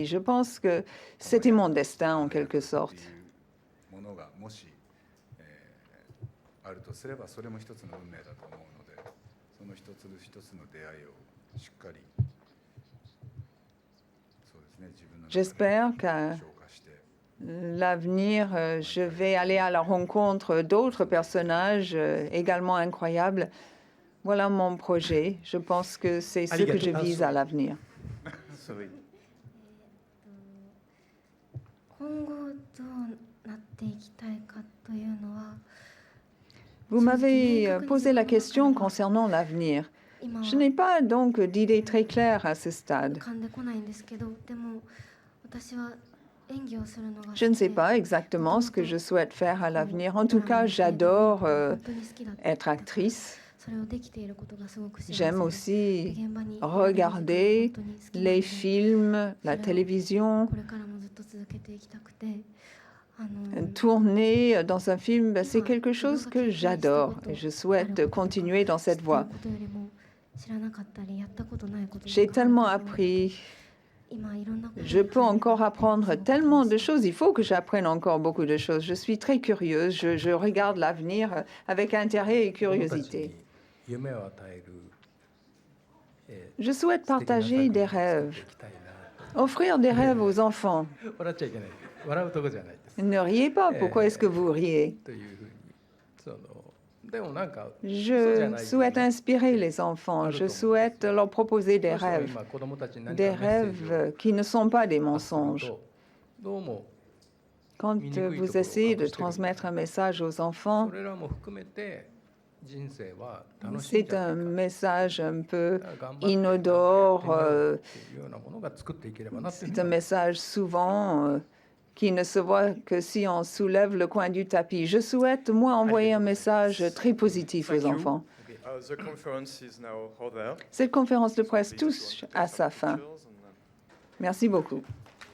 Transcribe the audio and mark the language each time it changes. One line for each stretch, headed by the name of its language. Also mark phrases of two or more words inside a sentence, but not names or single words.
French: Je pense que c'était mon destin en quelque sorte. J'espère qu'à l'avenir, je vais aller à la rencontre d'autres personnages également incroyables. Voilà mon projet. Je pense que c'est ce que je vise à l'avenir.
Japanese: 今後どうなっていきたいかというのは
French: Vous m'avez posé la question concernant l'avenir.
Japanese: 今は
French: Je n'ai pas donc d'idée très claire à ce
Japanese: 浮
French: stade.
Japanese: かんでこないんですけど、でも私は演技をするのが好き
French: Je ne sais
Japanese: で
French: pas exactement ce que je souhaite faire à l'avenir. En tout cas, j'adore être actrice.
Japanese: それをできていることがすごく幸せ
French: J'aime
Japanese: です。
French: aussi
Japanese: 現場に
French: regarder
Japanese: 本当に好きなの
French: les
Japanese: で
French: films, la télévision.
Japanese: これからもずっと続けていきたくて、
French: Tourner dans un film, c'est quelque chose que j'adore et je souhaite continuer dans cette voie.
Japanese: ことよりも知らなかったりやったことないことが
French: J'ai
Japanese: 変わ
French: tellement
Japanese: ると思う
French: appris.
Japanese: 今いろんなこと
French: Je
Japanese: に
French: peux encore apprendre tellement de choses. Il faut que j'apprenne encore beaucoup de choses. Je suis très curieuse. Je regarde l'avenir avec intérêt et
Japanese: 子供たち
French: curiosité.
Japanese: に夢を与える、
French: Je souhaite
Japanese: 素敵な作
French: partager
Japanese: 品
French: des
Japanese: を作って
French: rêves,
Japanese: いきたいな。
French: offrir des rêves aux enfants.
Japanese: 笑っちゃいけない。笑うとこじゃないです。
French: Ne riez pas. Pourquoi est-ce que vous riez?
Japanese: というふうに、でもなんか
French: Je souhaite inspirer les enfants. Je souhaite leur proposer des
Japanese: どうしても
French: rêves.
Japanese: 今子供たちに何か
French: Des
Japanese: メッセージを
French: rêves qui ne sont pas des
Japanese: 発する
French: mensonges.
Japanese: とどうも
French: Quand vous essayez de transmettre un message aux enfants,
Japanese: それらも含めて人生は楽しいん
French: c'est
Japanese: じゃ
French: un
Japanese: ないか。
French: message un peu
Japanese: だから頑張って
French: inodore.
Japanese: やってみようっていうようなものが作っていければなっていうふう
French: C'est
Japanese: に
French: un message souvent qui ne se voit que si on soulève le coin du tapis. Je souhaite, moi, envoyer un message très positif aux enfants.
English: The conference is now over.
French: Cette conférence de presse touche à sa fin. Merci beaucoup.